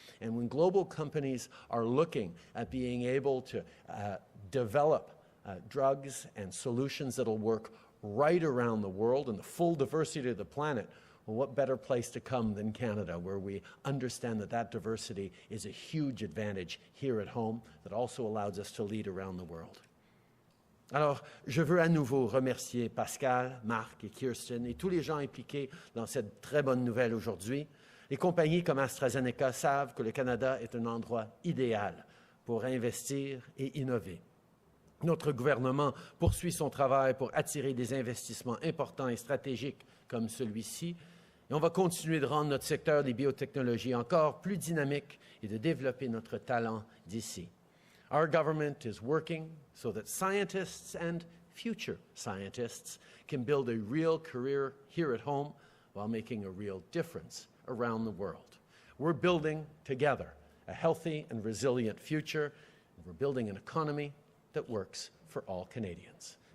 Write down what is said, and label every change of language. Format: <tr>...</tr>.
<en>And when global companies are looking at being able to develop drugs and solutions that'll work right around the world and the full diversity of the planet, well, what better place to come than Canada, where we understand that that diversity is a huge advantage here at home that also allows us to lead around the world.</en> <fr>Alors, je veux à nouveau remercier Pascal, Marc et Kirsten et tous les gens impliqués dans cette très bonne nouvelle aujourd'hui. Les compagnies comme AstraZeneca savent que le Canada est un endroit idéal pour investir et innover. Notre gouvernement poursuit son travail pour attirer des investissements importants et stratégiques comme celui-ci, et on va continuer de rendre notre secteur des biotechnologies encore plus dynamique et de développer notre talent d'ici.</fr> <en>Our government is working so that scientists and future scientists can build a real career here at home while making a real difference around the world. We're building together a healthy and resilient future. And we're building an economy that works for all Canadians.</en>